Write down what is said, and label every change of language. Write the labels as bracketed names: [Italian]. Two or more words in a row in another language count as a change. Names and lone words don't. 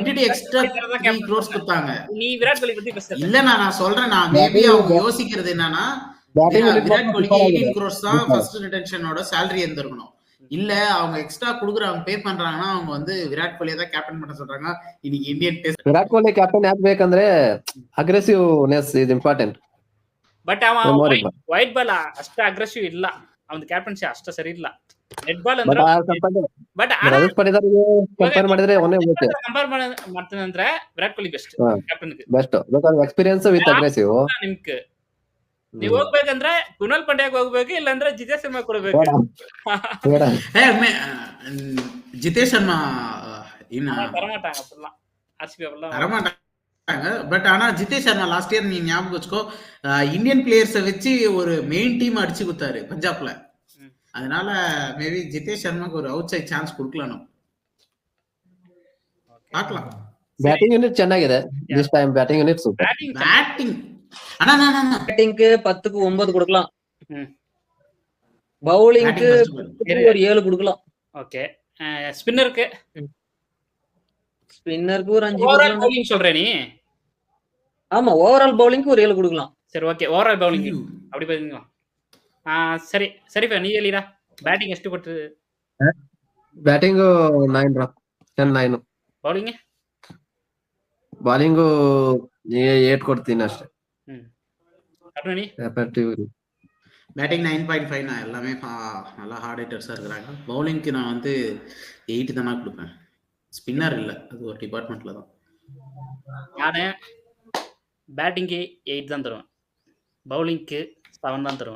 [Tamil] விட்டுட்டு எக்ஸ்ட்ரா 3 crores கொடுத்தாங்க. நீ விராட் கோலி பத்தி பேச. இல்ல நான் சொல்றேன், நான் மேபி அவங்க யோசிக்கிறது என்னன்னா விராட் கோலிக்கு 18 crores தான் [English] first retention salary [Tamil] இருந்திருக்கணும். இல்ல அவங்க எக்ஸ்ட்ரா குடுக்குறாங்க, பே பண்றாங்கன்னா அவங்க வந்து விராட் கோலியை தான் கேப்டன் பண்ண சொல்றாங்க. இன்னைக்கு [English] Indian Test [Kannada] ವಿರಾಟ್ ಕೊಹ್ಲಿ ಕ್ಯಾಪ್ಟನ್ ಯಾಕೆ ಬೇಕಂದ್ರೆ [English] aggressiveness is important. [Kannada] ಬಟ್ ಅವ [English] white ball [Kannada] ಅಷ್ಟ ಅಗ್ರೆಸಿವ್ ಇಲ್ಲ, ಅವನ ಕ್ಯಾಪ್ಟನ್ಸಿ ಅಷ್ಟ ಸರಿ ಇಲ್ಲ. [English] net ball [Kannada] ಅಂದ್ರೆ ಬಟ್ ರಜತ್ ಪಟಿದಾರ್ಗೆ ಕಂಪೇರ್ ಮಾಡಿದ್ರೆ ಅವನೇ ಓಕೆ. ಕಂಪೇರ್ ಮಾಡ್ತಾನೆ ಅಂದ್ರೆ ವಿರಾಟ್ ಕೊಹ್ಲಿ [English] best captain best because experience with aggressive. [Kannada] ನಿಮ್ಗೆ ನೀವ್ ಹೋಗ್ಬೇಕಂದ್ರೆ ಕುನಾಲ್ ಪಾಂಡ್ಯಾಗ್ ಹೋಗ್ಬೇಕು, ಇಲ್ಲಾಂದ್ರೆ ಜಿತೇಶ್ ಶರ್ಮಾ ಕೊಡ್ಬೇಕು. ಜಿತೇಶ್ ಶರ್ಮಾ [Tamil] தரமாட்டாங்க அப்படிலாம், ஆர்சிபி அப்படிலாம் தரமாட்டாங்க. பட் ஆனா ஜிதேஷ் சர்மா [English] last year [Tamil] நீ ஞாபகம் வச்சுக்கோ, [English] Indian players [Tamil] வச்சு ஒரு [English] main team [Tamil] அடிச்சு கொடுத்தாரு பஞ்சாப்ல. அதனால மேபி ஜிதேஷ் சர்மாக்கு ஒரு [English] outside chance [Tamil] கொடுக்கலாம், பார்க்கலாம். [English] batting unit ಚೆನ್ನಾಗಿದೆ this time. batting unit super. [Tamil] பேட்டிங் ஆனா பேட்டிங்க்கு 10க்கு 9 கொடுக்கலாம், பவுலிங்க்கு ஒரு 7 கொடுக்கலாம். ஓகே. ஸ்பின்னருக்கு ஸ்பின்னருக்கு ஒரு 5 ஓவரால் கொடுக்கலாம். பவுலிங் சொல்ற நீ? ஆமா, [English] overall bowling [Tamil] ஒரு 7 கொடுக்கலாம். சரி ஓகே, [English] overall bowling [Tamil] அப்படி பாத்தீங்க. சரி சரிப்பா, நீ [Kannada] ಹೇಳಿರಾ ಬ್ಯಾಟಿಂಗ್ ಎಷ್ಟು ಕೊಟ್ಟು? ಬ್ಯಾಟಿಂಗ್ 9 ರಾ 10-9. ಬೌಲಿಂಗ್ ಬಾಲಿಂಗು 8 ಕೊಡ್ತೀನಿ ಅಷ್ಟೇ. [Tamil] அருணி பேட்டிங் 9.5. நான் எல்லாமே நல்லா [English] hard hitters [Tamil] இருக்கிறாங்க. பவுலிங்க்கு நான் வந்து 8 தானா கொடுப்பேன். ஸ்பின்னர் இல்ல, அது ஒரு டிபார்ட்மெண்ட்ல தான். நானே பேட்டிங்க்கு 8 தான் தருவேன், பவுலிங்க்கு 7 தான் தருவேன்.